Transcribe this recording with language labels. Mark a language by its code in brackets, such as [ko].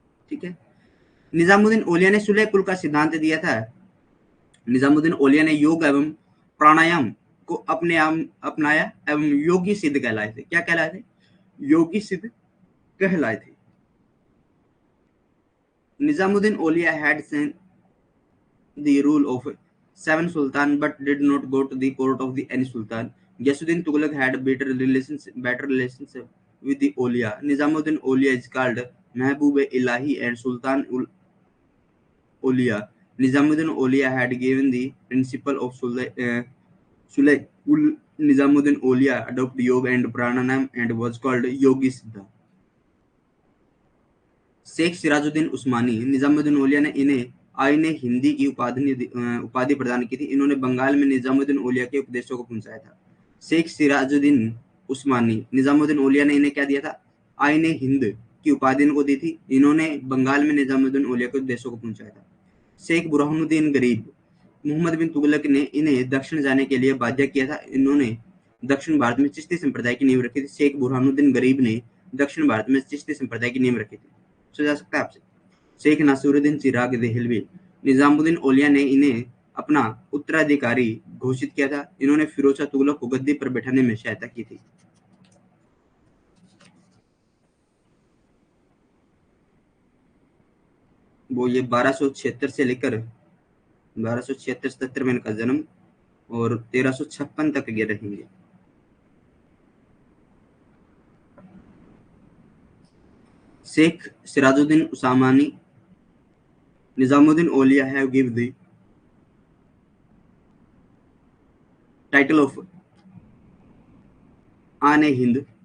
[hi] ठीक है। निजामुद्दीन औलिया ने सुलह कुल का सिद्धांत दिया था। निजामुद्दीन औलिया ने योग एवं प्राणायाम को अपने आप अपनाया एवं योगी सिद्ध कहलाए थे। क्या कहलाए थे, योगी सिद्ध कहलाए थे। [en] Nizamuddin Aulia had seen the rule of seven sultan but did not go to the court of the any sultan. Ghiyasuddin Tughlaq had better relationship with the Aulia. Nizamuddin Aulia is called Mehboob Ilahi and Sultan Aulia. Nizamuddin Aulia had given the principle of Sulay ul Nizamuddin Aulia adopted yoga and pranayam and was called Yogi Siddha. [hi] Sheikh Sirajuddin उस्मानी, निजामुद्दीन औलिया ने इन्हें आईने हिंदी की उपाधि प्रदान की थी। इन्होंने बंगाल में निजामुद्दीन औलिया के उपदेशों को पहुंचाया था। शेख सिराजुद्दीन उस्मानी, निजामुद्दीन औलिया ने इन्हें क्या दिया था, आईने हिंद की उपाधि इनको दी थी। इन्होंने बंगाल में निजामुद्दीन औलिया के उपदेशों को पहुंचाया था। शेख बुरहानुद्दीन गरीब, मोहम्मद बिन तुगलक ने इन्हें दक्षिण जाने के लिए बाध्य किया था। इन्होंने दक्षिण भारत में चिश्ती संप्रदाय की नींव रखी थी। शेख बुरहानुद्दीन गरीब ने दक्षिण भारत में चिश्ती संप्रदाय की नींव रखी थी। जा सकता है आपसे। शेख नासिरुद्दीन चिराग देहलवी, निजामुद्दीन औलिया ने इन्हें अपना उत्तराधिकारी घोषित किया था। इन्होंने फिरोज शाह तुगलक को गद्दी पर बैठाने में सहायता की थी। वो ये 1276 से लेकर 1276-77 में इनका जन्म और 1356 तक ये रहेंगे। [en] Sheikh Sirajuddin Usmani, Nizamuddin Aulia have given the title of Ane-Hind.